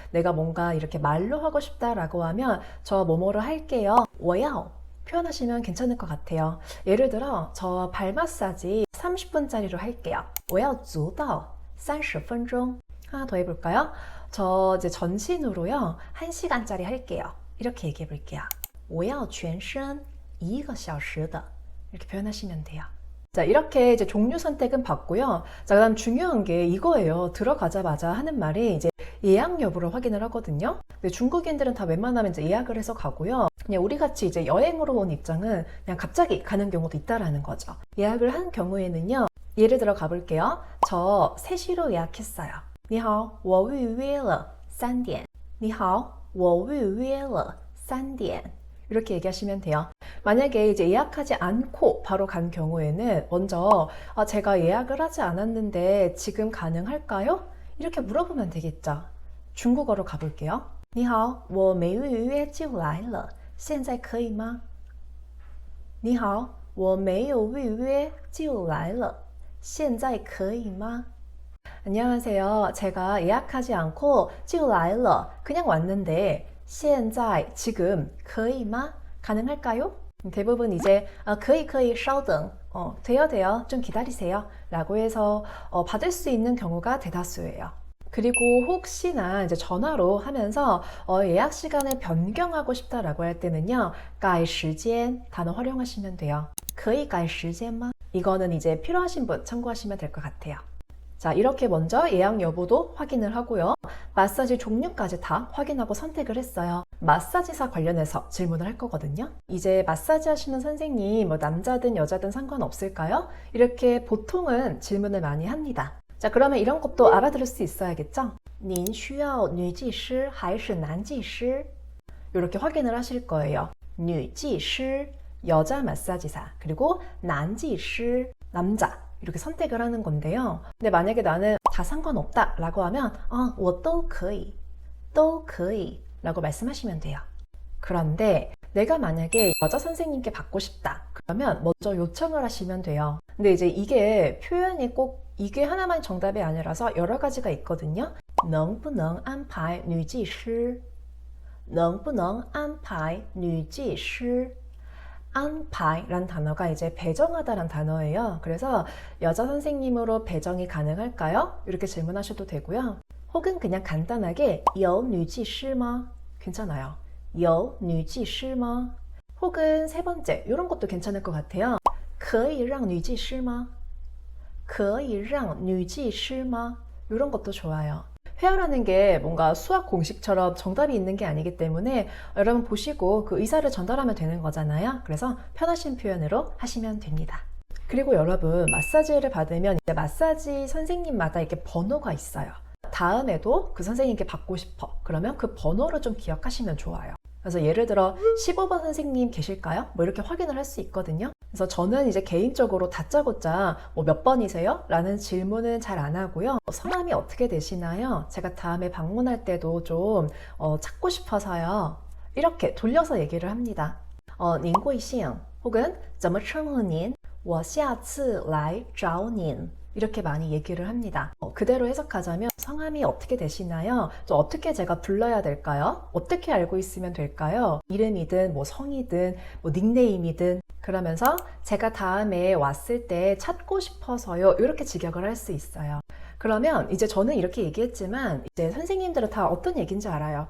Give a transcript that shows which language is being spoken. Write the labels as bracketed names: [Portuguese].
[Korean] 내가 뭔가 이렇게 말로 하고 싶다라고 하면 저 뭐뭐로 할게요. [Chinese] 我要 [Korean] 표현하시면 괜찮을 것 같아요. 예를 들어 저 발 마사지 30분짜리로 할게요. [Chinese] 我要做到30分钟. [Korean] 하나 더 해볼까요? 저 이제 전신으로요 1시간짜리 할게요. 이렇게 얘기해 볼게요. [Chinese] 我要全身1个小时的 [Korean] 이렇게 표현하시면 돼요. 자, 이렇게 이제 종류 선택은 받고요. 자, 그다음 중요한 게 이거예요. 들어가자마자 하는 말이 이제 예약 여부를 확인을 하거든요. 근데 중국인들은 다 웬만하면 이제 예약을 해서 가고요. 그냥 우리 같이 이제 여행으로 온 입장은 그냥 갑자기 가는 경우도 있다라는 거죠. 예약을 한 경우에는요. 예를 들어 가볼게요. 저 3시로 예약했어요. [Chinese] 你好，我预约了3点.你好，我预约了3点. [Korean] 이렇게 얘기하시면 돼요. 만약에 이제 예약하지 않고 바로 간 경우에는 먼저 제가 예약을 하지 않았는데 지금 가능할까요? 이렇게 물어보면 되겠죠. 중국어로 가볼게요. [Chinese] 你好，我没预约就来了，现在可以吗？你好，我没有预约就来了，现在可以吗？ [Korean] 안녕하세요. 제가 예약하지 않고 [Chinese] 就来了. [Korean] 그냥 왔는데 现在 지금 [Chinese] 可以吗? [Korean] 가능할까요? 대부분 이제 [Chinese] 可以可以稍等. [Korean] 돼요. 좀 기다리세요. 라고 해서 받을 수 있는 경우가 대다수예요. 그리고 혹시나 이제 전화로 하면서 예약 시간을 변경하고 싶다라고 할 때는요. 改时间 단어 활용하시면 돼요. [Chinese] 可以改时间吗? [Korean] 이거는 이제 필요하신 분 참고하시면 될 것 같아요. 자, 이렇게 먼저 예약 여부도 확인을 하고요. 마사지 종류까지 다 확인하고 선택을 했어요. 마사지사 관련해서 질문을 할 거거든요. 이제 마사지 하시는 선생님, 뭐 남자든 여자든 상관없을까요? 이렇게 보통은 질문을 많이 합니다. 자, 그러면 이런 것도 알아들을 수 있어야겠죠? [Chinese] 您需要女技师还是男技师? [Korean] 이렇게 확인을 하실 거예요. 女技师 여자 마사지사, 그리고 男技师 남자. 이렇게 선택을 하는 건데요. 근데 만약에 나는 다 상관없다 라고 하면 [Chinese] 我都可以 都可以 [Korean] 라고 말씀하시면 돼요. 그런데 내가 만약에 여자 선생님께 받고 싶다 그러면 먼저 요청을 하시면 돼요. 근데 이제 이게 표현이 꼭 이게 하나만 정답이 아니라서 여러 가지가 있거든요. [Chinese] 能不能安排女技师能不能安排女技师 [Korean] 안파이란 단어가 이제 배정하다란 단어예요. 그래서 여자 선생님으로 배정이 가능할까요? 이렇게 질문하셔도 되고요. 혹은 그냥 간단하게 [Chinese] 有女技师吗? [Korean] 괜찮아요. [Chinese] 有女技师吗? [Korean] 혹은 세 번째 이런 것도 괜찮을 것 같아요. [Chinese] 可以让女技师吗?可以让女技师吗? [Korean] 이런 것도 좋아요. 회화라는 게 뭔가 수학 공식처럼 정답이 있는 게 아니기 때문에 여러분 보시고 그 의사를 전달하면 되는 거잖아요. 그래서 편하신 표현으로 하시면 됩니다. 그리고 여러분 마사지를 받으면 이제 마사지 선생님마다 이렇게 번호가 있어요. 다음에도 그 선생님께 받고 싶어. 그러면 그 번호를 좀 기억하시면 좋아요. 그래서 예를 들어 15번 선생님 계실까요? 뭐 이렇게 확인을 할 수 있거든요. 그래서 저는 이제 개인적으로 다짜고짜 뭐 몇 번이세요? 라는 질문은 잘 안 하고요. 성함이 어떻게 되시나요? 제가 다음에 방문할 때도 좀 찾고 싶어서요. 이렇게 돌려서 얘기를 합니다. [Chinese] 您贵姓 혹은 怎么称呼您我下次来找您 [Korean] 이렇게 많이 얘기를 합니다. 그대로 해석하자면 성함이 어떻게 되시나요? 또 어떻게 제가 불러야 될까요? 어떻게 알고 있으면 될까요? 이름이든 뭐 성이든 뭐 닉네임이든 그러면서 제가 다음에 왔을 때 찾고 싶어서요. 이렇게 직역을 할 수 있어요. 그러면 이제 저는 이렇게 얘기했지만 이제 선생님들은 다 어떤 얘기인지 알아요.